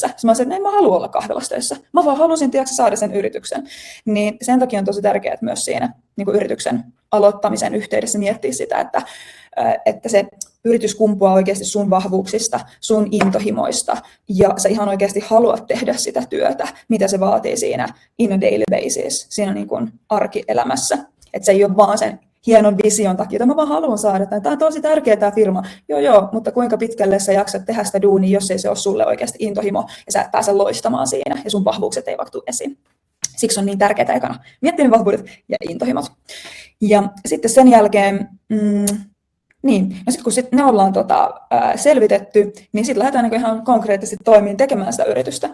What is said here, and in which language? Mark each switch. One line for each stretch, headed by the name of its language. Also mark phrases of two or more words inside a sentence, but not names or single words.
Finnish: Mä sanoin, että en mä halua olla kahvilassa töissä. Mä vaan halusin saada sen yrityksen. Niin sen takia on tosi tärkeää myös siinä yrityksen aloittamisen yhteydessä miettiä sitä, että se yritys kumpuaa oikeasti sun vahvuuksista, sun intohimoista ja sä ihan oikeasti haluat tehdä sitä työtä, mitä se vaatii siinä
English: in a daily basis,
Finnish: siinä arkielämässä. Että se ei ole vaan sen hienon vision takia, että mä vaan haluan saada tämän. Tämä on tosi tärkeä tämä firma. Joo, mutta kuinka pitkälle sä jaksat tehdä sitä duunia, jos ei se ole sulle oikeasti intohimo ja sä et pääse loistamaan siinä ja sun vahvuukset ei vaikka tule esiin. Siksi on niin tärkeää ekana miettiä ne vahvuudet ja intohimot. Ja sitten sen jälkeen, niin, no sitten kun ne ollaan selvitetty, niin sitten lähdetään niin ihan konkreettisesti toimiin tekemään sitä yritystä.